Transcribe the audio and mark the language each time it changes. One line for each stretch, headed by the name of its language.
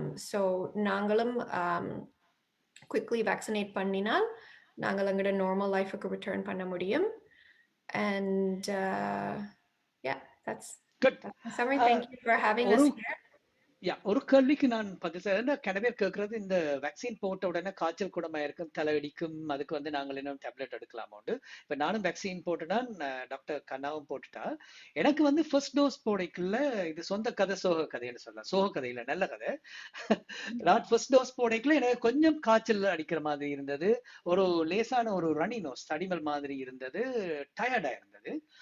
Tamil: So நாங்களும் quickly vaccinate பண்ணினால் நாங்கள் எங்களோட normal life-க்கு return பண்ண முடியும்.
English: And yeah, that's good. That's my summary. Thank you for having us here.
Tamil: ஒரு கேள்விக்கு நான் பதில் சொல்றேன். நிறைய பேர் கேட்கறது, இந்த வேக்சின் போட்ட உடனே காய்ச்சல் குணமா இருக்கும், தலையடிக்கும், அதுக்கு வந்து நாங்கள் இன்னும் டேப்லெட் எடுக்கலாமோண்டு. இப்ப நானும் வேக்சின் போட்டுட்டா, டாக்டர் கண்ணாவும் போட்டுட்டா. எனக்கு வந்து ஃபர்ஸ்ட் டோஸ் போடைக்குள்ள இது சொந்த கதை, சோக கதைன்னு சொல்லலாம். சோக கதை இல்ல, நல்ல கதை. நான் ஃபர்ஸ்ட் டோஸ் போடைக்குள்ள எனக்கு கொஞ்சம் காய்ச்சல் அடிக்கிற மாதிரி இருந்தது, ஒரு லேசான ஒரு ரனி நோஸ், தடிமல் மாதிரி இருந்தது, டயர்டா இருந்தது.